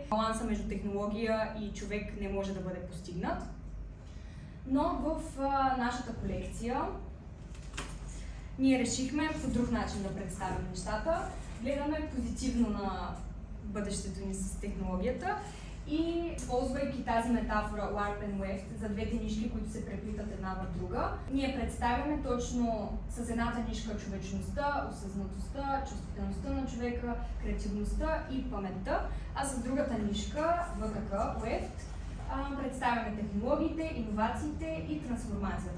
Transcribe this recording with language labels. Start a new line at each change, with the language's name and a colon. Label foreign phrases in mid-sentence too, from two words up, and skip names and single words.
Bulgarian: Баланса между технология и човек не може да бъде постигнат. Но в нашата колекция ние решихме по друг начин да представим нещата. Гледаме позитивно на бъдещето ни с технологията и, ползвайки тази метафора
English: warp and weft
Bulgarian: за двете нишки, които се преплитат една в друга, ние представяме точно с едната нишка човечността, осъзнатостта, чувствителността на човека, креативността и паметта, а с другата нишка, ВКК, weft, представяме технологиите, иновациите и трансформацията.